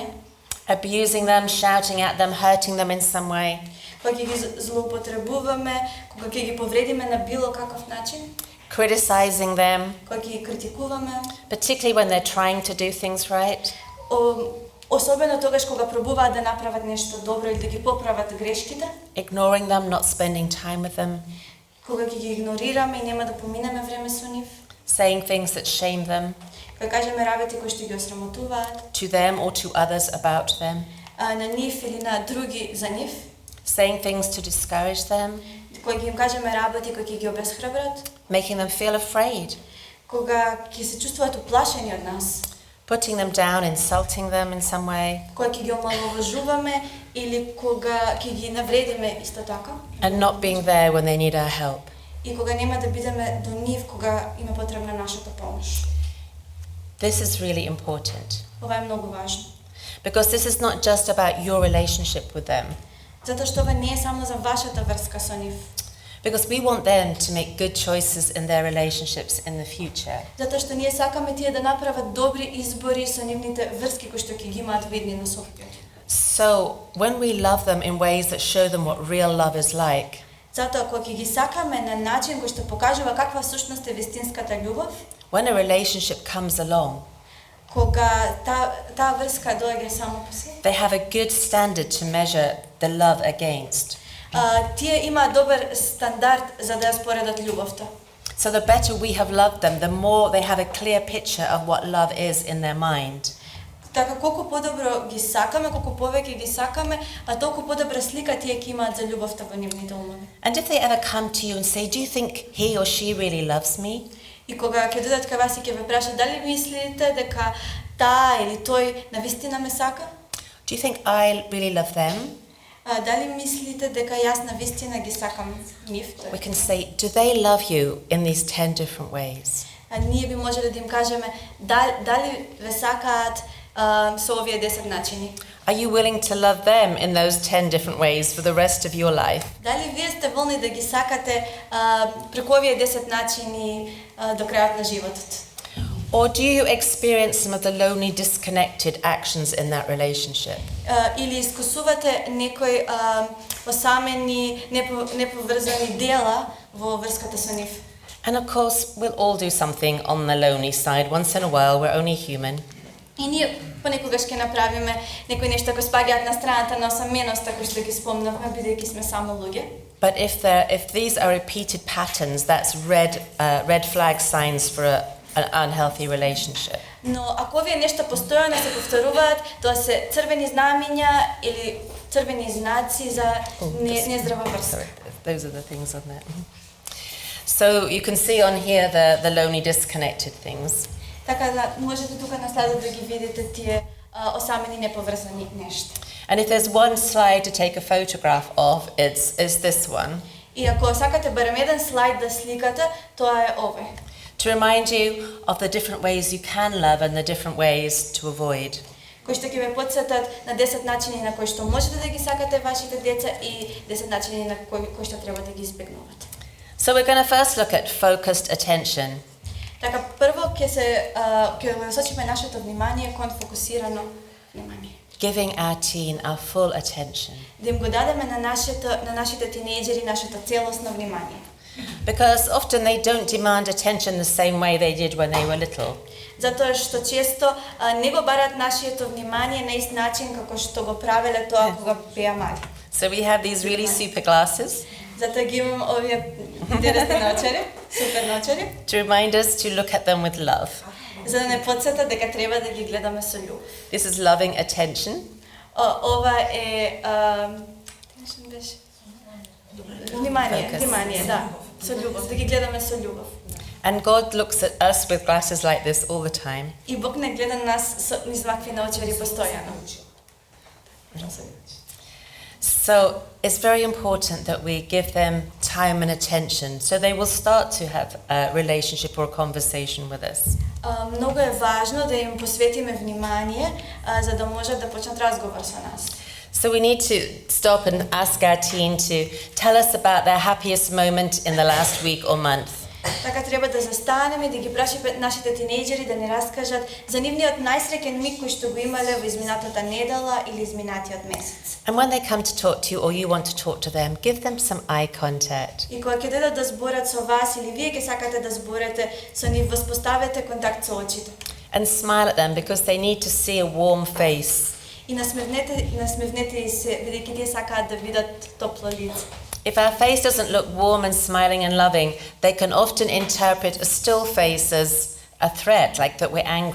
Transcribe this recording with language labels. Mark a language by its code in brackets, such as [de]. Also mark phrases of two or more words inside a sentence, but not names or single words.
[en] Abusing them, shouting at them, hurting them in some way. [mk] Кога ги злоупотребуваме, кога ќе ги повредиме на било каков начин. [en] criticizing them, [mk] кога ги критикуваме, [en] particularly when they're trying to do things right. [mk] особено тогаш кога пробуваат да направат нешто добро или да ги поправат грешките, [en] Ignoring them, not spending time with them, [mk] кога ги игнорираме и нема да поминеме време со нив, [en] saying things that shame them [mk] кога кажеме работи кои што ги осрамотуваат, [en] to them or to others about them, [mk] на нив или на други за нив, [en] saying things to discourage them, [mk] кога ги им кажеме работи кои ќе ги обесхрабрат, [en] making them feel afraid, [mk] кога ќе се чувствуваат уплашени од нас, [en] putting them down, insulting them in some way, [mk] кога ќе ги омаловажуваме или кога ќе ги навредиме исто така, [en] and not being there when they need our help. [mk] и кога нема да бидеме до нив кога има потребна нашата помош. [en] This is really important [mk] Ова е многу важно. [en] because this is not just about your relationship with them, [mk] Затоа што ова не е само за вашата врска со нив. [en] because we want them to make good choices in their relationships in the future. [mk] Затоа што ние сакаме тие да направат добри избори со нивните врски кои што ќе ги имаат во иднина софија. [en] So when we love them in ways that show them what real love is like, [mk] Затоа кога ќе ги сакаме на начин кој што покажува каква всушност е вистинската љубов, [en] when a relationship comes along, [mk] кога таа врска доаѓа само по себе, [en] they have a good standard to measure the love against. [mk] тие имаат добар стандард за да ја споредат љубовта. [en] So the better we have loved them, the more they have a clear picture of what love is in their mind. [mk] Така колку подобро ги сакаме, колку повеќе ги сакаме, а толку подобра слика тие ќе имаат за љубовта во нивните умови. [en] And if they ever come to you and say, do you think he or she really loves me? [mk] И кога ќе додат кај вас и ќе ве прашат дали мислите дека таа или тој навистина ме сака? [en] Do you think I really love them? [mk] Дали мислите дека јас навистина ги сакам нив? [en] We can say, do they love you in these 10 different ways? [mk] Ние би можеле да им кажеме дали ве сакаат со овие 10 начини. [en] Are you willing to love them in those 10 different ways for the rest of your life? [mk] Дали вие сте волни да ги сакате преку овие 10 начини до крајот на животот? [en] Or do you experience some of the lonely, disconnected actions in that relationship? [mk] Или искусувате некои осамени, неповрзани дела во врската со нив? [en] And of course, we'll all do something on the lonely side. Once in a while, we're only human. [mk] И ние понекогаш ќе направиме некои нешта кои спаѓаат на страната на осаменоста кои што ги спомнавме бидејќи сме само луѓе. [en] But if these are repeated patterns, that's red flag signs for an unhealthy relationship. [mk] Но ако овие нешта постојано се повторуваат, тоа се црвени знамиња или црвени знаци за нездрава врска. [en] Those are the things on there. So you can see on here the lonely, disconnected things. [mk] Така да можете тука на слайдот да ги видите тие осамени неповрзани нешта. [en] And if there's one slide to take a photograph of, it's this one. [mk] И ако сакате барем еден слайд да сликате, тоа е овој. [en] To remind you of the different ways you can love and the different ways to avoid. [mk] Кои што ќе ве потсетат на 10 начини на кои што можете да ги сакате вашите деца и 10 начини на кои што треба да ги избегнувате. [en] So we're going to first look at focused attention. [mk] Така прво ќе насочиме нашето внимание кон фокусирано внимание. [en] Giving our teen our full attention. [mk] Да им го дадеме на нашите тинејџери нашето целосно внимание. [en] Because often they don't demand attention the same way they did when they were little. [mk] Затоа што често не го бараат нашето внимание на ист начин како што го правеле тоа кога беа мали. [en] So we have these really super glasses. [mk] Затоа ги имам овие интересни наочари, супер наочари. [en] To remind us to look at them with love. [mk] За да не потсетат дека треба да ги гледаме со љубов. [en] This is loving attention. [mk] Ова е внимание, да, со љубов, да ги гледаме со љубов. [en] And God looks at us with glasses like this all the time. [mk] И Бог не гледа нас низ вакви наочари постојано. [en] So it's very important that we give them time and attention so they will start to have a relationship or a conversation with us. [mk] Многу е важно да им посветиме внимание за да можат да почнат разговор со нас. [en] So we need to stop and ask our teen to tell us about their happiest moment in the last week or month. [mk] Така треба да застанеме и да ги прашиме нашите тинејџери да ни раскажат за нивниот најсреќен миг кој што го имале во изминатата недела или изминатиот месец. [en] And when they come to talk to you or you want to talk to them, give them some eye contact. [mk] И кога ќе дойдат да зборат со вас или вие ќе сакате да зборите со нив, воспоставете контакт со очите. [en] And smile at them because they need to see a warm face. [mk] И насмевнете се, бидејќи тие сакаат да видат топло лице. [en] If our face doesn't look warm and smiling and loving, they can often interpret a still face as a threat, like that we're angry.